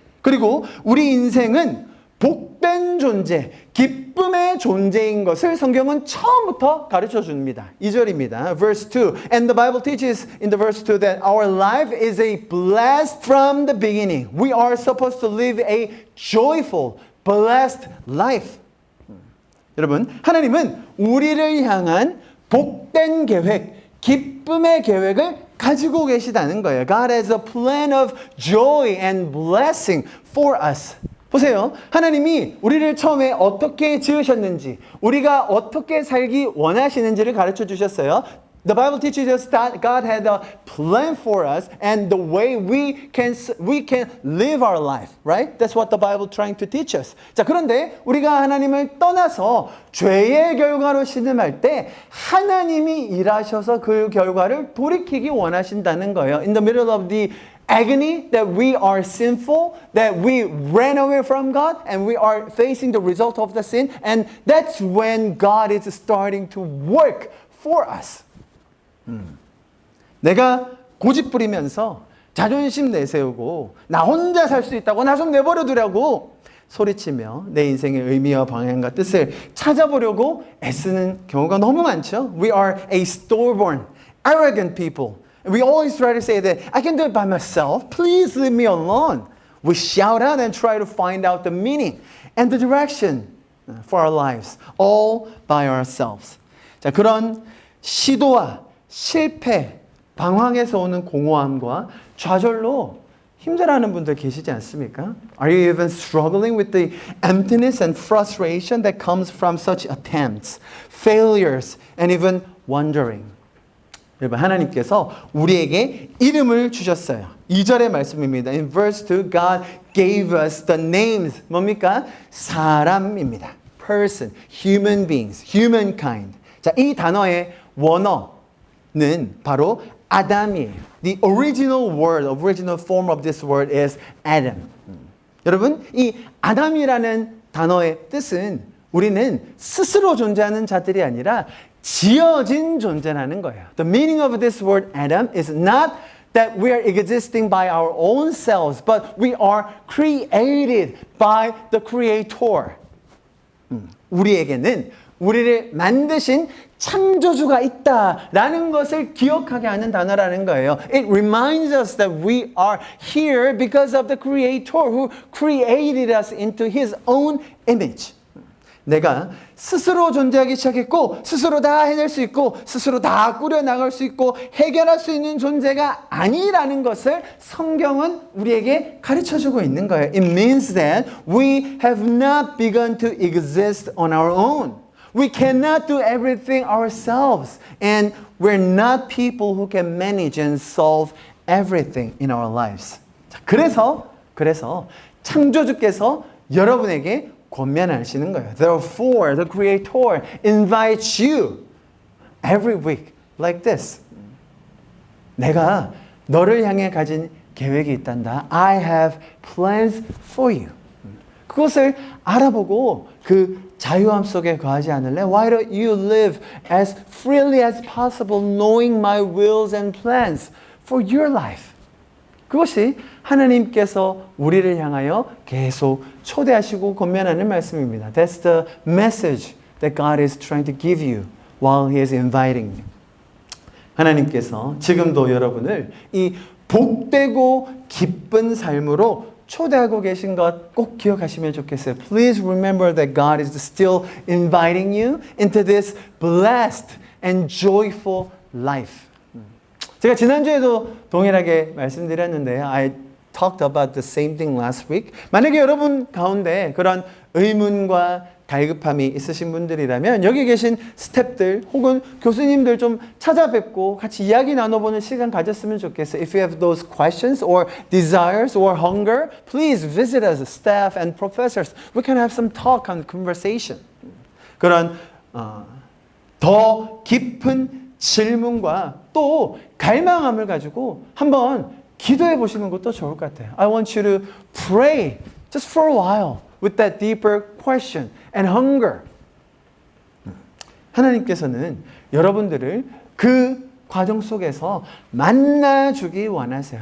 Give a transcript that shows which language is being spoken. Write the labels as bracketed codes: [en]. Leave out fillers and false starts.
[ko] 그리고 우리 인생은 복된 존재, 기쁨의 존재인 것을 성경은 처음부터 가르쳐 줍니다. 2절입니다. [en] Verse 2. And the Bible teaches in the verse 2 that our life is a blessed from the beginning. We are supposed to live a joyful, blessed life. [ko] 여러분, 하나님은 우리를 향한 복된 계획, 기쁨의 계획을 가지고 계시다는 거예요. [en] God has a plan of joy and blessing for us. [ko] 보세요. 하나님이 우리를 처음에 어떻게 지으셨는지, 우리가 어떻게 살기 원하시는지를 가르쳐 주셨어요. [en] The Bible teaches us that God had a plan for us and the way we can live our life, right? That's what the Bible trying to teach us. [ko] 자, 그런데 우리가 하나님을 떠나서 죄의 결과로 신음할 때 하나님이 일하셔서 그 결과를 돌이키기 원하신다는 거예요. [en] In the middle of the agony that we are sinful, that we ran away from God, and we are facing the result of the sin, and that's when God is starting to work for us. [ko] 내가 고집 부리면서 자존심 내세우고 나 혼자 살 수 있다고 나 좀 내버려 두라고 소리치며 내 인생의 의미와 방향과 뜻을 찾아보려고 애쓰는 경우가 너무 많죠. [en] We are a stubborn, arrogant people. We always try to say that I can do it by myself. Please leave me alone. We shout out and try to find out the meaning and the direction for our lives all by ourselves. [ko] 자, 그런 시도와 실패, 방황에서 오는 공허함과 좌절로 힘들어하는 분들 계시지 않습니까? [en] Are you even struggling with the emptiness and frustration that comes from such attempts, failures, and even wandering? [ko] 여러분, 하나님께서 우리에게 이름을 주셨어요. 2절의 말씀입니다. [en] In verse 2, God gave us the names. [ko] 뭡니까? 사람입니다. [en] Person, human beings, humankind. [ko] 자, 이 단어의 원어는 바로 아담이에요. [en] The original word, original form of this word is Adam. [ko] 여러분, 이 아담이라는 단어의 뜻은 우리는 스스로 존재하는 자들이 아니라 지어진 존재라는 거예요. [en] The meaning of this word Adam is not that we are existing by our own selves, but we are created by the Creator. [ko] 우리에게는 우리를 만드신 창조주가 있다라는 것을 기억하게 하는 단어라는 거예요. [en] It reminds us that we are here because of the Creator who created us into His own image. [ko] 내가 스스로 존재하기 시작했고 스스로 다 해낼 수 있고 스스로 다 꾸려나갈 수 있고 해결할 수 있는 존재가 아니라는 것을 성경은 우리에게 가르쳐주고 있는 거예요. [en] It means that we have not begun to exist on our own. We cannot do everything ourselves and we're not people who can manage and solve everything in our lives. [ko] 자, 그래서 창조주께서 여러분에게 권면하시는 거예요. [en] Therefore, the Creator invites you every week like this. [ko] 내가 너를 향해 가진 계획이 있단다. [en] I have plans for you. [ko] 그것을 알아보고 그 자유함 속에 거하지 않을래? [en] Why don't you live as freely as possible knowing my wills and plans for your life? [ko] 그것이 하나님께서 우리를 향하여 계속 초대하시고 권면하는 말씀입니다. [en] That's the message that God is trying to give you while He is inviting you. [ko] 하나님께서 지금도 여러분을 이 복되고 기쁜 삶으로 초대하고 계신 것 꼭 기억하시면 좋겠어요. [en] Please remember that God is still inviting you into this blessed and joyful life. [ko] 제가 지난주에도 동일하게 말씀드렸는데요. [en] I talked about the same thing last week. [ko] 만약에 여러분 가운데 그런 의문과 갈급함이 있으신 분들이라면 여기 계신 스태프들 혹은 교수님들 좀 찾아뵙고 같이 이야기 나눠보는 시간 가졌으면 좋겠어요. [en] If you have those questions or desires or hunger, please visit us, staff and professors. We can have some talk and conversation. [ko] 그런 더 깊은 질문과 또 갈망함을 가지고 한번 기도해 보시는 것도 좋을 것 같아요. [en] I want you to pray just for a while with that deeper question and hunger. [ko] 하나님께서는 여러분들을 그 과정 속에서 만나주기 원하세요.